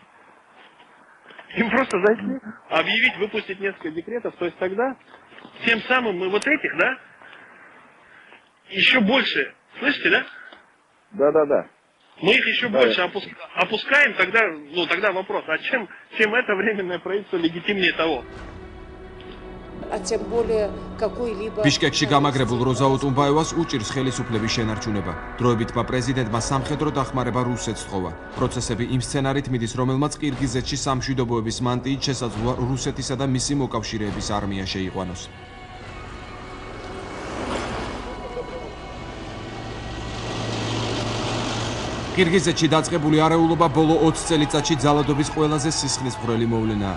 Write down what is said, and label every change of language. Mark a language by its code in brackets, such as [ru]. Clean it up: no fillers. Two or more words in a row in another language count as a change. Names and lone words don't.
[ru] Им просто зайти, объявить, выпустить несколько декретов, то есть тогда тем самым мы вот этих, да, еще больше, слышите, да? Да. Мы их еще больше опускаем, тогда вопрос, а чем это временное правительство легитимнее того? А тем более какой-либо... [ka] ბიშკეკში გამაგრებულ როზა ოტუნბაევას უჭირს ხელისუფლების შენარჩუნება. დროებითმა პრეზიდენტმა სამხედრო დახმარება რუსეთს თხოვა. პროცესები იმ სცენარით მიდის, რომელმაც ყირგიზეთში სამშვიდობოების მანტიით შესაძლოა რუსეთისა და მისი მოკავშირეების არმია შეიყვანოს. ყირგიზეთში დაწყებული არეულობა ბოლო 20 წელიწადში ძალადობის ყველაზე სისხლისმღვრელი მოვლენაა.